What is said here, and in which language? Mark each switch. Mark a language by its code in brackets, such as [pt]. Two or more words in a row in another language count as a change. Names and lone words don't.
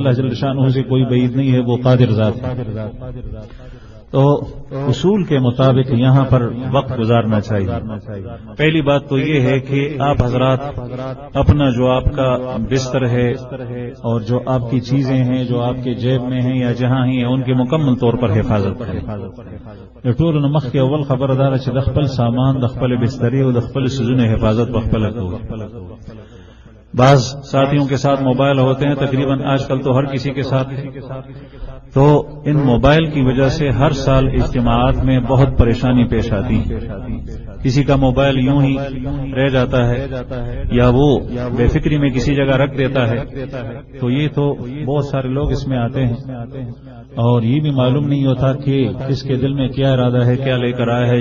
[ur] اللہ جل شانہ سے کوئی بعید نہیں ہے، وہ قادر ذات ہے۔ تو اصول کے مطابق یہاں پر وقت گزارنا چاہیے۔ پہلی بات تو یہ ہے کہ آپ حضرات اپنا جو آپ کا بستر ہے اور جو آپ کی چیزیں ہیں جو آپ کے جیب میں ہیں یا جہاں ہی ہیں، ان کی مکمل طور پر حفاظت کریں۔ [ps] ٹول نمخ کے اول خبردار دخپل سامان، دخپل بستری اور دخپل سزن حفاظت بخپل کو۔ [ur] بعض ساتھیوں کے ساتھ موبائل ہوتے ہیں، تقریباً آج کل تو ہر کسی کے ساتھ، تو ان موبائل کی وجہ سے ہر سال اجتماعات میں بہت پریشانی پیش آتی ہے۔ کسی کا موبائل یوں ہی رہ جاتا ہے یا وہ بے فکری میں کسی جگہ رکھ دیتا ہے، تو یہ تو بہت سارے لوگ اس میں آتے ہیں اور یہ بھی معلوم نہیں ہوتا کہ اس کے دل میں کیا ارادہ ہے، کیا لے کر آیا ہے۔